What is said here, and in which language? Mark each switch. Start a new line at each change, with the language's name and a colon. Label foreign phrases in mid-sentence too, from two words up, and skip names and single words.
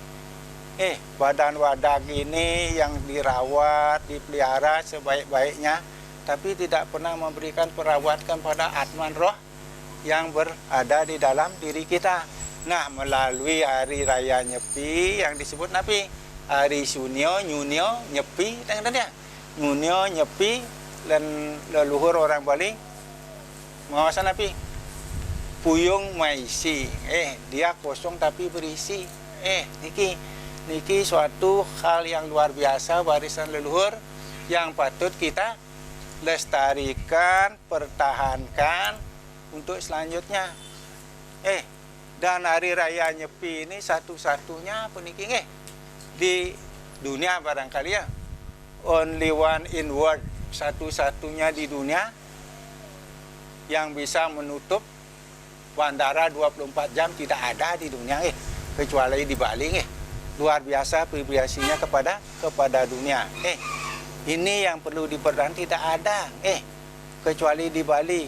Indonesian: Badan wadak ini yang dirawat, dipelihara sebaik-baiknya, tapi tidak pernah memberikan perawatan pada atman roh yang berada di dalam diri kita. Nah, melalui Hari Raya Nyepi yang disebut napi Hari Sunyo, Nyunyo, Nyepi, ya. Nyunyo, Nyepi, dan leluhur orang Bali mengawasan
Balinese: napi puyung maisi.
Indonesian: Dia kosong tapi berisi. Niki suatu hal yang luar biasa, warisan leluhur yang patut kita lestarikan, pertahankan untuk selanjutnya. Dan Hari Raya Nyepi ini satu-satunya peniki di dunia barangkali ya.
English: Only one in world,
Indonesian: satu-satunya di dunia yang bisa menutup bandara 24 jam, tidak ada di dunia kecuali di Bali. Luar biasa vibrasinya kepada dunia. Ini yang perlu diperhatikan, tidak ada kecuali di Bali.